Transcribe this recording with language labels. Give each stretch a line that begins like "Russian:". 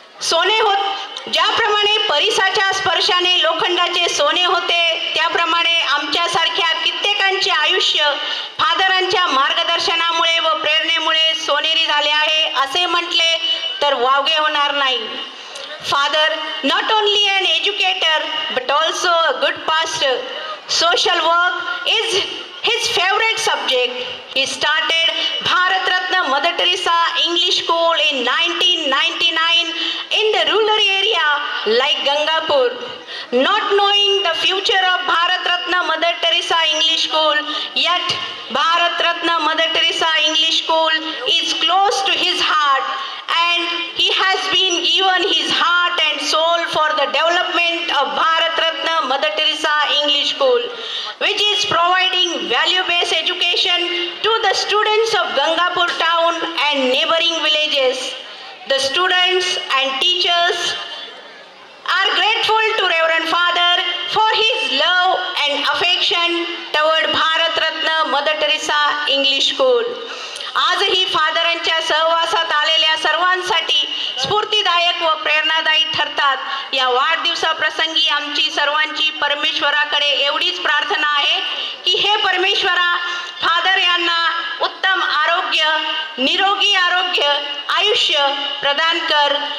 Marathi: सोने होत ज्याप्रमाणे परिसाच्या स्पर्शाने लोखंडाचे सोने होते, त्याप्रमाणे आमच्यासारख्या कित्येकांचे आयुष्य फादरांच्या मार्गदर्शनामुळे व प्रेरणेमुळे सोनेरी झाले आहे असे म्हटले तर वावगे होणार नाही.
English: Father not only an educator but also a good pastor. Social work is his favorite subject. He started Bharat Ratna Mother Teresa English School in 1999 in the rural area like Gangapur. Not knowing the future of Bharat Ratna Mother Teresa English School, yet Bharat Ratna Mother Teresa English School is close to his heart, and he has been given his heart and soul for the development of Bharat Ratna Mother Teresa English School, which is providing value-based education to the students of Gangapur town and neighboring villages. The students and teachers are grateful to Reverend Father for his love and affection toward Bharat Ratna Mother Teresa English School.
Marathi: आजही फादरांच्या सहवासात आलेल्या सर्वांसाठी स्फूर्तिदायक व प्रेरणादायी ठरतात. या वाढदिवसाप्रसंगी आमची सर्वांची परमेश्वराकडे एवढीच प्रार्थना आहे की हे परमेश्वरा, फादर यांना उत्तम आरोग्य, निरोगी आरोग्य, आयुष्य प्रदान कर.